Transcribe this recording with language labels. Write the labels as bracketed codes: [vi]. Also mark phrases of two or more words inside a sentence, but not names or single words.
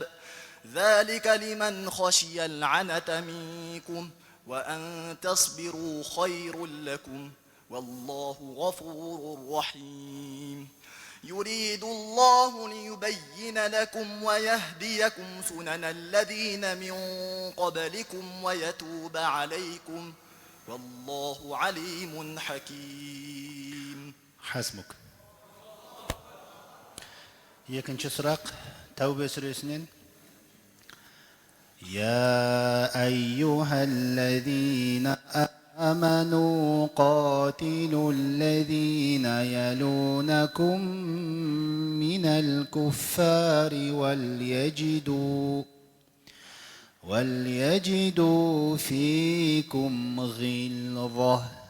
[ar] ذلك لمن خشي العنة منكم وأن تصبروا خير لكم والله غفور رحيم. يريد الله ليبين لكم ويهديكم سنن الذين من قبلكم ويتوب عليكم والله عليم حكيم. حسبك. [kk] Екінші сұрақ Тәубе сүресінен. [ar] يا أيها الذين آمنوا قاتلوا الذين يلونكم من الكفار وليجدوا فيكم غلظة.